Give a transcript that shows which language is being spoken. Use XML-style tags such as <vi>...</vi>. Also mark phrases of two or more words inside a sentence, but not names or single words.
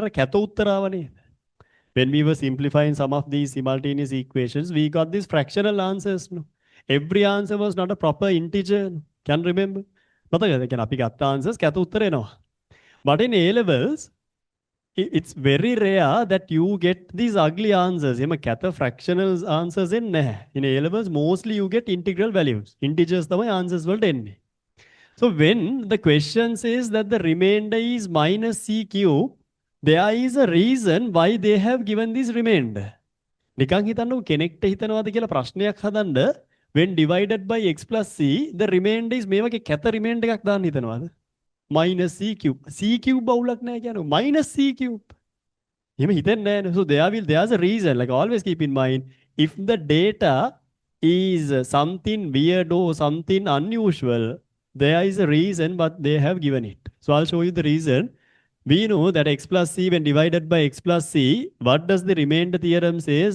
<en>When we were simplifying some of these simultaneous equations, we got these fractional answers. No? Every answer was not a proper integer. No? Can remember? Answers. But in A-levels, it's very rare that you get these ugly answers.</en> <si>එම කැත</si> <en>fractional answers</en> <si>එන්නේ නැහැ.</si> <en>In A levels mostly you get integral values.</en> <si>Integers තමයි answers වලට එන්නේ.</si> <en>So when the question says that the remainder is minus c cube, there is a reason why they have given this remainder.</en> <si>නිකන් හිතන්නකො කෙනෙක්ට හිතනවාද කියලා ප්‍රශ්නයක් හදන්න</si> <en>when divided by x plus c the remainder is</en> <si>මේ වගේ කැත remainder එකක් දාන්න හිතනවාද?</si> <en>minus c cube. c cube</en> <si>බවුලක් නැහැ කියන්නේ</si> <en>minus c cube.</en> <si>එහෙම හිතෙන්නේ නැහැ.</si> <en>So there's a reason. Like always keep in mind if the data is something weird or something unusual, there is a reason but they have given it. So I'll show you the reason. We know that x plus c when divided by x plus c, what does the remainder theorem says?</en>